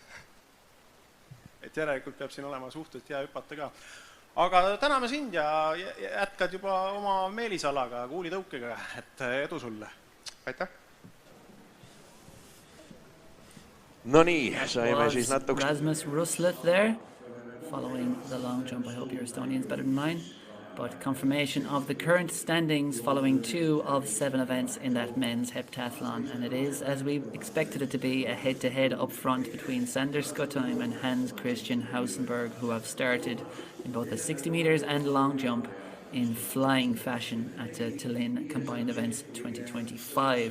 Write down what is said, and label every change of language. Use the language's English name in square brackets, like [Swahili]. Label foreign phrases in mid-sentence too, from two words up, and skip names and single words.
[Estonian] Et järelikult peab siin olema suhteliselt hea hüpata ka. Aga täname sind ja jätkad juba oma meelisalaga, kuulitõukega, et edu sulle. Aitäh! No nii, saime siis natuke... [English] Rasmus Ruslet there, following the long jump. I hope your Estonian's better than mine. But confirmation of the current standings following 2 of 7 events in that men's heptathlon. And it is, as we expected it to be, a head-to-head up front between Sander Skottheim and Hans Christian Hausenberg, who have started in both the 60 metres and long jump in flying fashion at the Tallinn Combined Events 2025.